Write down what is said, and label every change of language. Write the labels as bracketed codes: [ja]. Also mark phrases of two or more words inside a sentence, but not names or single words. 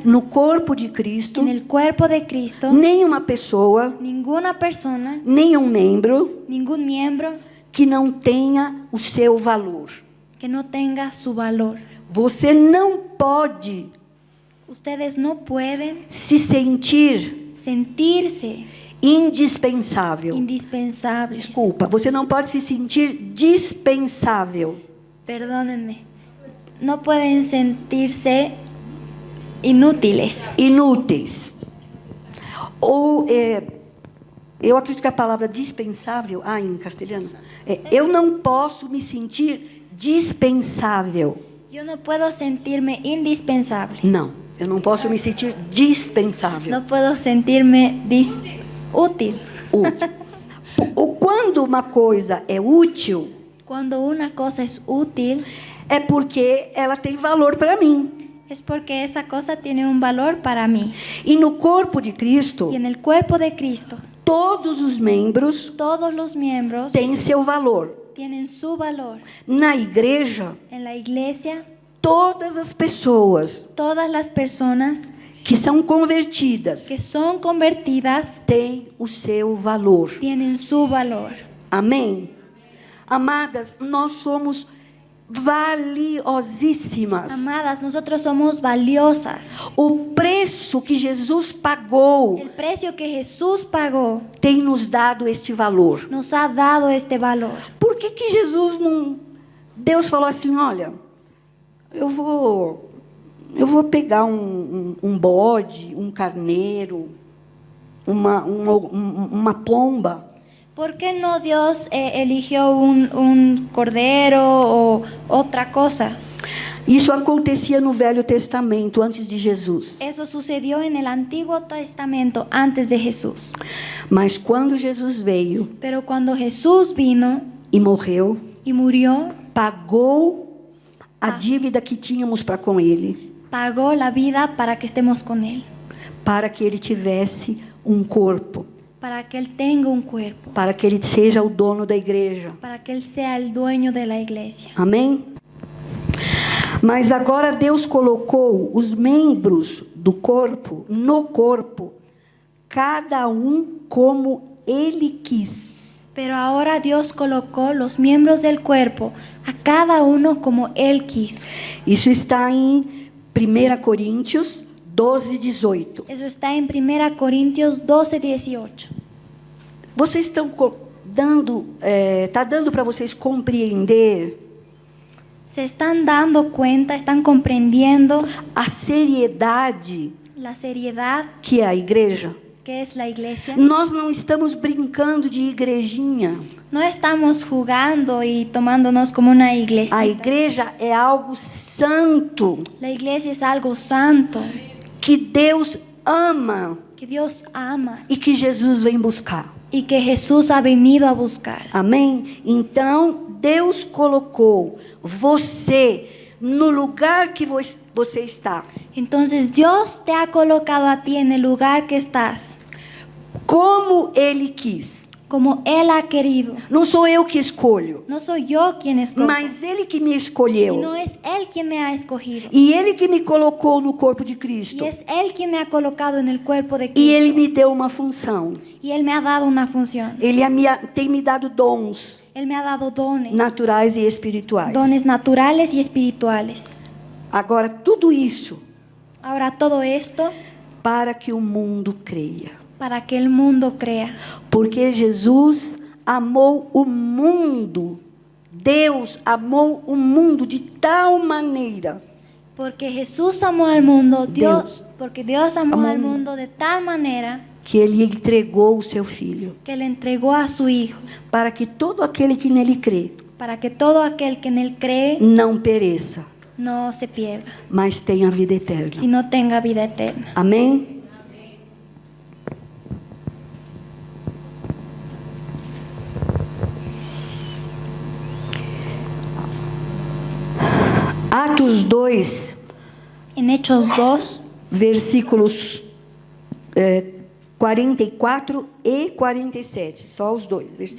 [pt] no corpo de Cristo, [es] en el cuerpo de Cristo, [pt] nenhuma pessoa, [es] ninguna persona, [pt] nenhum membro [es] ningún miembro [pt] que não tenha o seu valor. [es] que no tenga su valor. [pt] Você não pode [es] Ustedes no pueden [pt] se sentir [es] sentirse [pt] indispensável. [es] indispensables. [pt] Desculpa, você não pode se sentir dispensável. [es] Perdónenme. No pueden sentirse inútiles. [pt] Inúteis. Ou, eu acredito que a palavra dispensável, em castelhano, eu não posso me sentir dispensável. [es] Yo no puedo sentirme indispensable. [pt] Não, eu não posso me sentir dispensável. [es] No puedo sentirme útil. [pt] Útil. Ou quando uma coisa é útil, [es] Cuando una cosa es útil, [pt] é porque ela tem valor para mim. [es] es porque esa cosa tiene un valor para mí. [pt] E no corpo de Cristo, [es] Y en el cuerpo de Cristo, [pt] todos os membros [es] todos los miembros [pt] têm seu valor. [es] tienen su valor. [pt] Na igreja, [es] En la iglesia, [pt] todas as pessoas [es] todas las personas [pt] que são convertidas [es] que son convertidas [pt] têm o seu valor. [es] tienen su valor. [pt] Amém? Amadas, nós somos valiosíssimas. [es] Amadas, nosotros somos valiosas. [pt] O preço que Jesus pagou [es] El precio que Jesús pagó [pt] tem nos dado este valor. [es] nos ha dado este valor. [pt] Por que Jesus não... Deus falou assim, olha, eu vou pegar um bode, um carneiro, uma pomba. [es] ¿Por qué no Dios eligió un cordero o otra cosa? [pt] Isso acontecia no Velho Testamento, antes de Jesus. [es] Eso sucedió en el Antiguo Testamento antes de Jesús. [pt] Mas quando Jesus veio [es] Pero cuando Jesús vino [pt] e morreu, [es] y murió, [pt] pagou a dívida que tínhamos para com Ele, [es] pagó la vida para que estemos con Él, [pt] para que Ele tivesse um corpo, [es] para que Él tenga un cuerpo, [pt] para que Ele seja o dono da igreja. [es] para que Él sea el dueño de la iglesia. [pt] Amém? Mas agora Deus colocou os membros do corpo, no corpo, cada um como Ele quis. [es] Pero ahora Dios colocó los miembros del cuerpo a cada uno como Él quiso. [pt] Isso está em 1 Coríntios 12, 18. [es] Eso está en 1 Corintios 12, 18. [pt] Vocês estão dando para vocês compreender [es] Se están dando cuenta, están comprendiendo [pt] a seriedade [es] la seriedad [pt] que é a igreja? [es] que es la iglesia. [pt] Nós não estamos brincando de igrejinha. [es] No estamos jugando y tomándonos como una [pt] A [es] iglesia. [pt] igreja é algo santo, [es] La iglesia es algo santo [pt] que Deus ama [es] que Dios ama [pt] e que Jesus vem buscar. [es] y que Jesús ha venido a buscar. [pt] Amém? Então, Deus colocou você no lugar que você está. [es] Entonces Dios te ha colocado a ti en el lugar que estás, [pt] Como Ele quis. [es] como Él ha querido. [pt] Não sou eu que escolho, [es] No soy yo quien escoge, [pt] mas Ele que me escolheu. [es] sino es Él quien me ha escogido. [pt] E Ele que me colocou no corpo de [es] Y [pt] Cristo. [es] es Él quien me ha colocado en el cuerpo de [pt] E Ele [es] Cristo. [pt] me deu uma função. [es] Y Él me ha dado una función. [pt] Ele tem me dado dons [es] Él me ha dado dones, [pt] naturais e espirituais. [es] dones naturales y espirituales. [pt] Agora, tudo isso [es] Ahora todo esto [pt] para que o mundo creia. [es] para que el mundo crea. [pt] Porque Jesus amou o mundo. Deus amou o mundo de tal maneira [es] Porque Jesús amó al mundo, Dios porque Dios amó amó al al mundo de tal manera [pt] que Ele entregou o seu Filho, [es] que le entregó a su Hijo, [pt] para que todo aquele que nele crê [es] para que todo aquel que en Él cree [pt] não pereça, [es] no se pierda, [pt] mas tenha vida eterna. [es] sino tenga vida eterna. [pt] Amém? Atos 2, [es] En Hechos 2, [pt] versículos 44 e 47. Só os dois versículos.